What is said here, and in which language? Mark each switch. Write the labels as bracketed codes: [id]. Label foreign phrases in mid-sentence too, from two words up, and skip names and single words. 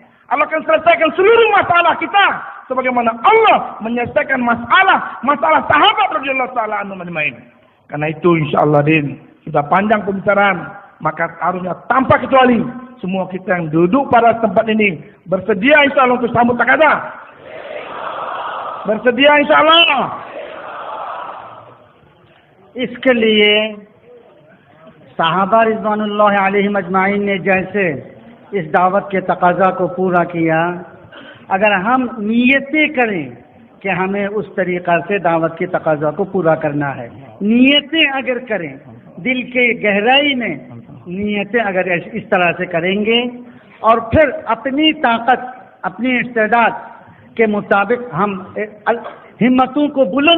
[id] Allah akan selesaikan seluruh masalah kita sebagaimana Allah menyelesaikan masalah sahabat [ar] رضي الله تعالى عنهم أجمعين. [id] Karena itu insyaallah din, sudah panjang pembicaraan, maka harusnya tanpa kecuali semua kita yang duduk pada tempat ini bersedia insyaallah untuk sambut takaza. Bersedia insyaallah. [hi] इसके लिए साहबा [ar] رضوان الله عليهم أجمعين [hi] ने जैसे इस दावत के तकाजा को पूरा किया, अगर हम नियतें करें कि हमें उस तरीक़ा से दावत के तकाजा को पूरा करना है, नियतें अगर करें, दिल के गहराई में नियतें अगर इस तरह से करेंगे और फिर अपनी ताकत, अपनी इस्तेदाद के मुताबिक हम हिम्मतों को